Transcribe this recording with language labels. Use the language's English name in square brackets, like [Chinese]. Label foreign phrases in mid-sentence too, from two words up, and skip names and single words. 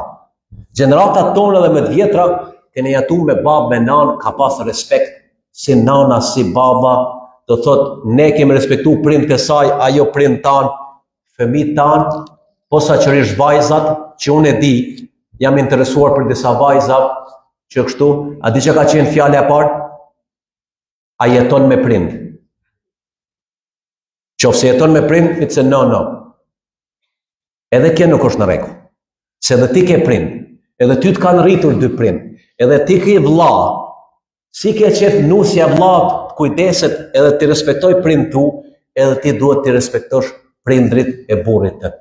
[Albanian] Gjeneratat tonë dhe me të vjetra, kene jetu me babë, me nanë, ka pas respekt, si nana, si baba, do thot, ne kemi respektu prindët e saj, ajo prind tanë, fëmijët tanë, posaçërisht vajzat, që unë e di, jam interesuar për disa vajza, që kështu, a di që ka qenë fjale e parë? A jeton me prind. Qofse jeton me prind, [English] it's a no. [Albanian] Edhe kjo nuk është në rregull. Se edhe ti ke prind, edhe ty të kanë rritur 2 prind, edhe ti ke vlla, si ke qef nusja vlla kujdeset edhe ti respektoj prind tu, edhe ti duhet ti respektosh prindrit e burrit të.